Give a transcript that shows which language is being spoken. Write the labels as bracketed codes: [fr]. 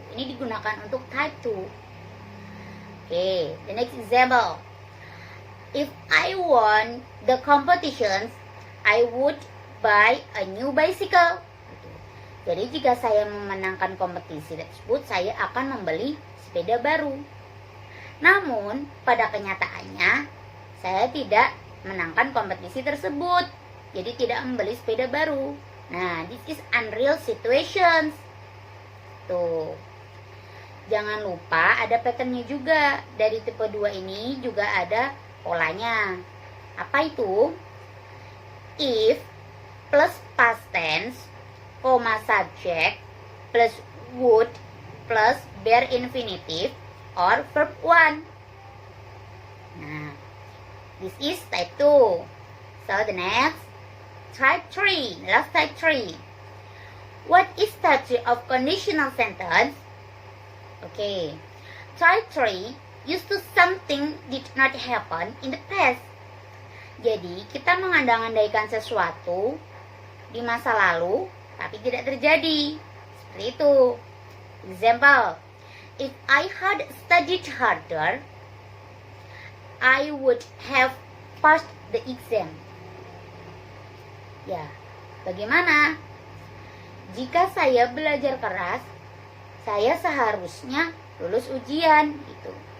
[id] Ini digunakan untuk type 2. [en] Okay, the next example. If I won the competitions, I would buy a new bicycle. [id] Jadi jika saya memenangkan kompetisi tersebut, saya akan membeli sepeda baru. Namun pada kenyataannya saya tidak menangkan kompetisi tersebut, jadi tidak membeli sepeda baru. [en] Nah, this is unreal situations. [id] Tuh. Jangan lupa ada patternnya juga. Dari tipe 2 ini juga ada polanya. Apa itu? [en] If plus past tense, subject, plus would, plus bare infinitive, or verb 1. Nah, this is type 2. So the next, type 3. Last type 3. What is type 3 of conditional sentence? Okay, type 3 used to something did not happen in the past. [id] Jadi kita mengandang-andaikan sesuatu di masa lalu tapi tidak terjadi. Seperti itu. [en] Example, if I had studied harder, I would have passed the exam. [id] Ya, bagaimana? Jika saya belajar keras, saya seharusnya lulus ujian gitu.